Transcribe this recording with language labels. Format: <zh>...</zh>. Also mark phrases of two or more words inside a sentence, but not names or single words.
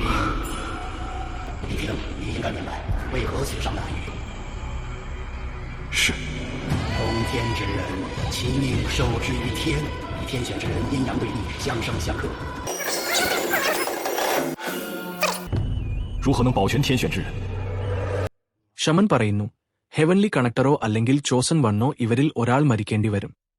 <zh>殷庭，你应该明白为何雪上大雨。是。通天之人，其命受制于天，与天选之人阴阳对立，相生相克。如何能保全天选之人？</zh> <ml>ഷമൻ പറയുന്നു,</ml> <en>heavenly connector</en> <ml>അല്ലെങ്കിൽ</ml> <en>chosen one</en> <ml>ഇവരിൽ ഒരാൾ മരിക്കേണ്ടി വരും.</ml>